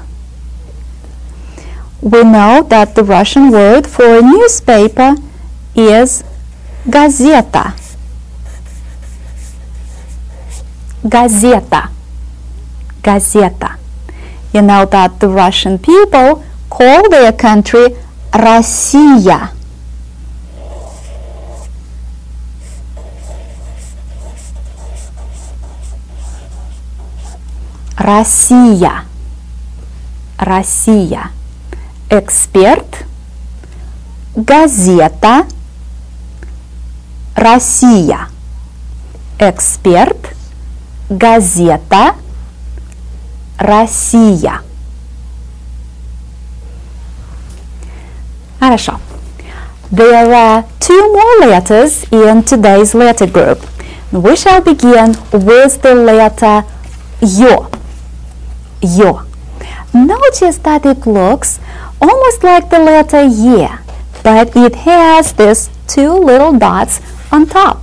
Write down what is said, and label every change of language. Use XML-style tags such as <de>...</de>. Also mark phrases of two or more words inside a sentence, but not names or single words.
<en>We know that the Russian word for a newspaper is gazeta. Gazeta. Gazeta. You know that the Russian people call their country Россия.</en> <ru>Россия. Россия. Эксперт, газета, Россия. Эксперт, газета, Россия. Хорошо.</ru> <en>There are two more letters in today's letter group. We shall begin with the letter Yo. Yo. Notice that it looks almost like the letter Y, but it has these two little dots on top.</en>